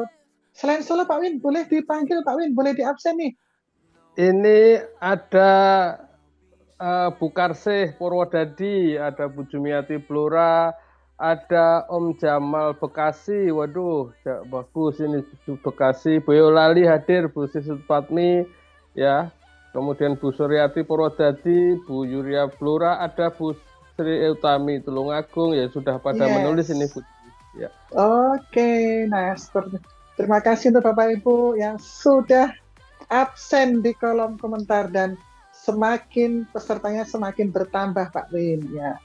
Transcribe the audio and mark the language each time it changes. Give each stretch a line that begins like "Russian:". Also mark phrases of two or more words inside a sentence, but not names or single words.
Indonesian: Selain Solo, Pak Win, boleh dipanggil Pak Win, boleh diabsen nih. Ini ada Bu Karsih Purwodadi, ada Bu Jumiati Blora, ada Om Jamal Bekasi. Waduh, bagus ini Bu Bekasi. Bu Yolali hadir, Bu Sisut Patmi, ya. Kemudian Bu Suryati Purwodadi, Bu Yuria Blora, ada Bu Sri Utami Tulungagung, ya sudah pada menulis ini Yes. Bu. Ya. Oke, nah terima kasih untuk Bapak Ibu yang sudah absen di kolom komentar dan semakin pesertanya semakin bertambah Pak Win ya.